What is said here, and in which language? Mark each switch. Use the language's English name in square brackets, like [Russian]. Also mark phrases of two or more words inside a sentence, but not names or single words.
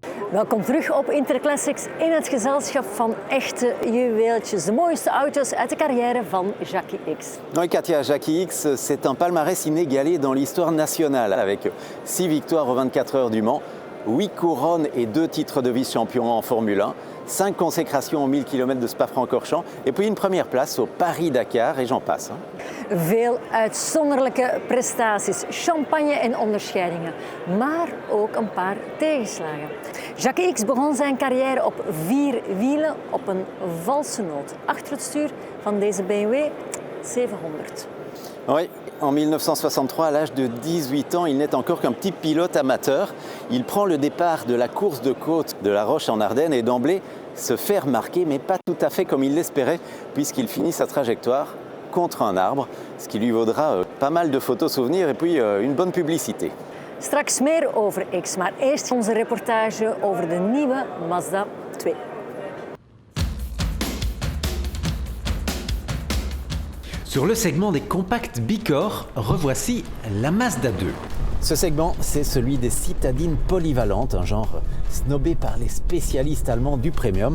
[Dutch] Welkom terug op Interclassics in het gezelschap van echte juweeltjes. De mooiste auto's uit de carrière van Jackie X. [French] Oui, Katia, Jackie X, c'est un palmarès inégalé dans l'histoire nationale, avec 6 victoires aux 24 heures du Mans, 8 couronnes et 2 titres de vice-champion en Formule 1, 5 consécrations aux 1000 km de Spa-Francorchamps, et puis une première place au Paris-Dakar, et j'en passe. [Dutch] Veel uitzonderlijke prestaties, champagne en onderscheidingen, maar ook een paar tegenslagen. Jackie X begon zijn carrière op 4 wielen op een valse noot, achter het stuur van deze BMW 700. [French] Oui, en 1963, à l'âge de 18 ans, il n'est encore qu'un petit pilote amateur. Il prend le départ de la course de côte de La Roche en Ardennes et d'emblée se fait remarquer, mais pas tout à fait comme il l'espérait, puisqu'il finit sa trajectoire contre un arbre, ce qui lui vaudra pas mal de photos souvenirs et puis une bonne publicité. [Dutch] Straks meer over X, maar eerst onze reportage over de nieuwe Mazda 2. [French] Sur le segment des compacts Bicorp, revoici la Mazda 2. Ce segment, c'est celui des citadines polyvalentes, un genre snobé par les spécialistes allemands du premium.